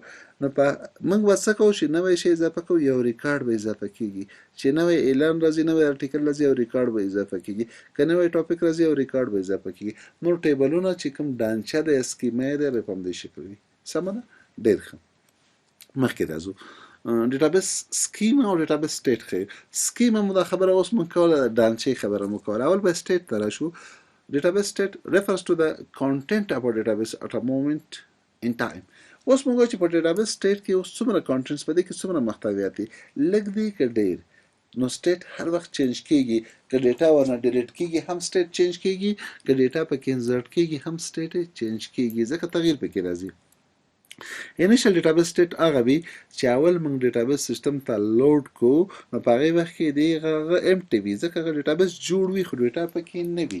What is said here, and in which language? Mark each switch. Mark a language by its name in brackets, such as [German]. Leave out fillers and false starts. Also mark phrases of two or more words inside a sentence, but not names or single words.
[Pashto] نو په موږ به څه کوو چې نوی شی اضافه کوو، یو ریکارډ به اضافه کیږي، چې نوی اعلان راځي، نوی ارټیکل راځي، یو ریکارډ به اضافه کیږي، که نوی ټاپک راځي یو ریکارډ به اضافه کیږي. نور ټیبلونه چې کوم ډانچه دی اسکیما دی به په همدې شکل وي. سمه ده، ډېر ښه. مخکې راځو [English] database schema [Pashto] او [English] database state [Pashto] ښیي. سکیما مو دا خبره اوس موږ کوله، ډانچې خبره مو کوله. اول به سټیټ ته راشو. [English] Database state refers to the content of a database at a moment in time. [Pashto] اوس موږ چې په [English] database state [Pashto] کې اوس څومره contents په دې کې څومره محتویات دي، لږ دي که ډېر، نو state هر وخت چینج کیږي. که ډیټا ورنه ډیلیټ کیږي هم [English] state change [Pashto] کیږي، که ډیټا پکې انسرټ کیږي هم [English] state change [Pashto] کیږي، ځکه تغییر پکې راځي. [English] initial database state [Pashto] هغه وي چې اول موږ ډیټابیس سیستم ته لوډ کو، نو په هغې وخت کې دی هغه امټي وي، ځکه هغه ډیټابیس جوړ وي خو ډیټا پکې نه وي.